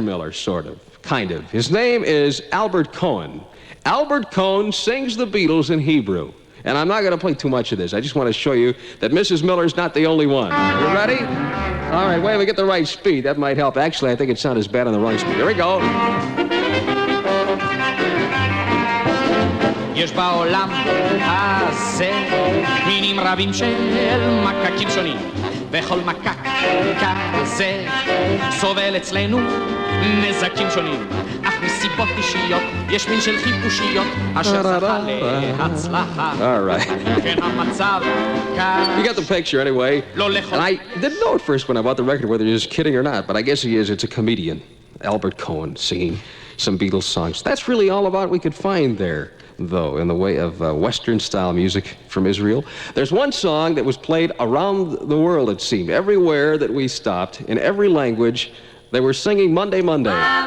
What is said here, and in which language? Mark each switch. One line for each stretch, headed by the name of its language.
English: Miller, sort of, kind of. His name is Albert Cohen. Albert Cohen sings the Beatles in Hebrew. And I'm not going to play too much of this. I just want to show you that Mrs. Miller's not the only one. You ready? All right, wait, we get the right speed. That might help. Actually, I think it sounded as bad on the wrong speed. Here we go.
Hebrew: יש בעולם הזה מינים רבים של מקקים שונים וכל מקק כזה סובל אצלנו נזקים שונים אך מסיבות אישיות יש מין של חיפושיות אשר זכה להצלחה כן המצב
English: You got the picture anyway. And I didn't know at first when I bought the record whether he was kidding or not, but I guess he is. It's a comedian, Albert Cohen, singing some Beatles songs. That's really all about we could find there, though, in the way of Western-style music from Israel. There's one song that was played around the world, it seemed. Everywhere that we stopped, in every language, they were singing Monday, Monday.